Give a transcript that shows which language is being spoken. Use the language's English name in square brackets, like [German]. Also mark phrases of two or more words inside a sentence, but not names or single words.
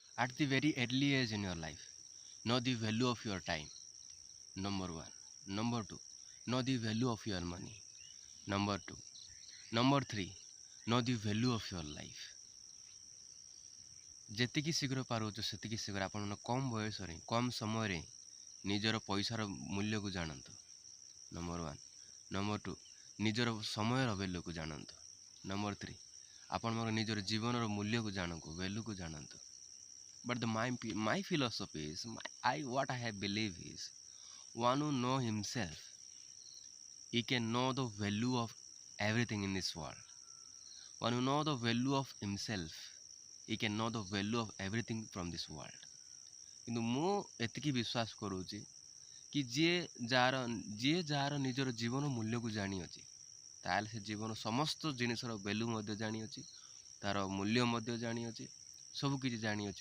[English] at the very early age in your life. Know the value of your time. Number one. Number two, know the value of your money. Number two. Number three, know the value of your life. [Odia] ଯେତିକି ଶୀଘ୍ର ପାରୁଛ ସେତିକି ଶୀଘ୍ର ଆପଣ କମ୍ ବୟସରେ କମ୍ ସମୟରେ ନିଜର ପଇସାର ମୂଲ୍ୟକୁ ଜାଣନ୍ତୁ। [English] number one. number two, [Odia] ନିଜର ସମୟର ଭ୍ୟାଲ୍ୟୁକୁ ଜାଣନ୍ତୁ। [English] number three, [Odia] ଆପଣଙ୍କର ନିଜର ଜୀବନର ମୂଲ୍ୟକୁ ଜାଣନ୍ତୁ, ଭ୍ୟାଲ୍ୟୁକୁ ଜାଣନ୍ତୁ। [English] But my philosophy is, what I have believe is, one who know himself, he can know the value of everything in this world. One who know the value of himself, he can know the value of everything from this world. [Odia] କିନ୍ତୁ ମୁଁ ଏତିକି ବିଶ୍ୱାସ କରୁଛି କି ଯିଏ ଯାହାର ନିଜର ଜୀବନ ମୂଲ୍ୟକୁ ଜାଣିଅଛି, ତାହେଲେ ସେ ଜୀବନ ସମସ୍ତ ଜିନିଷର ଭ୍ୟାଲ୍ୟୁ ମଧ୍ୟ ଜାଣିଅଛି, ତାର ମୂଲ୍ୟ ମଧ୍ୟ ଜାଣିଅଛି, ସବୁ କିଛି ଜାଣିଅଛି।